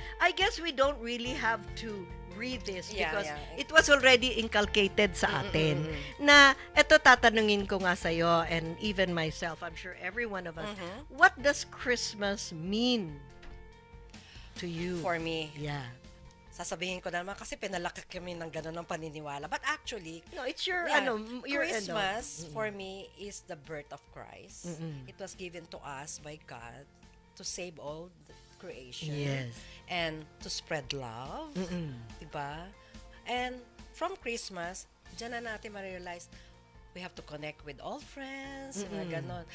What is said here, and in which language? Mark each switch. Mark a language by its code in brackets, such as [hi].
[en] I guess we don't really have to read this because it was already inculcated [tl] sa atin na eto tatanungin ko nga sa'yo [en] and even myself, I'm sure every one of us, what does Christmas mean to you? For me, Yeah. [tl] sasabihin ko naman kasi pinalaki kami ng gano'n ng paniniwala. [en] But actually, No, it's your, your, Christmas for me is the birth of Christ. It was given to us by God to save all the creation. Yes. And to spread love. [tl] Diba? [en] And from Christmas, [tl] dyan na natin ma-realize [en] we have to connect with all friends. [tl] Mga ganon.